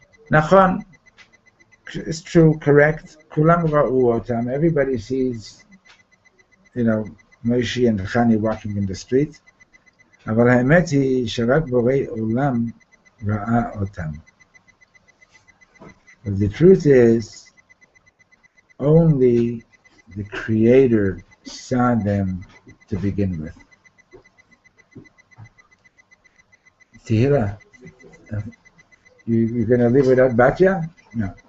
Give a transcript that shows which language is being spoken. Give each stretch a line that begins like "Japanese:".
English: Nachon, it's true, correct. Everybody sees, Moshe and Chani walking in the street.
Hebrew: אבל האמת היא שרק בורא עולם ראה אותם.
English: But the truth is, only the Creator saw them to begin with. Tehila, you're going to live without Batya? No.